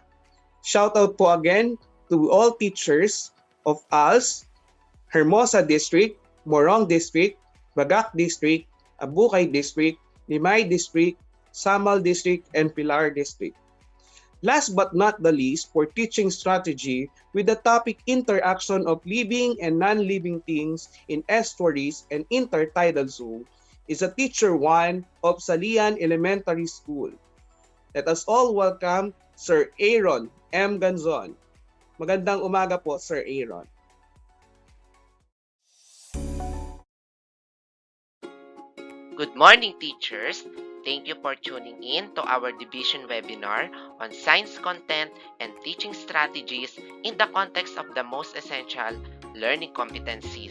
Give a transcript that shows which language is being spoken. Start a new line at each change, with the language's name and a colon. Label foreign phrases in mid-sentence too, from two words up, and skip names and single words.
English: Shout out po again to all teachers of ALS, Hermosa District, Morong District, Bagak District, Abukay District, Limay District, Samal District, and Pilar District. Last but not the least, for teaching strategy with the topic interaction of living and non-living things in estuaries and intertidal zone, is a Teacher 1 of Salian Elementary School. Let us all welcome Sir Aaron M. Ganzon.
Filipino: Magandang umaga po, Sir Aaron.
English: Good morning, teachers! Thank you for tuning in to our division webinar on science content and teaching strategies in the context of the most essential learning competencies.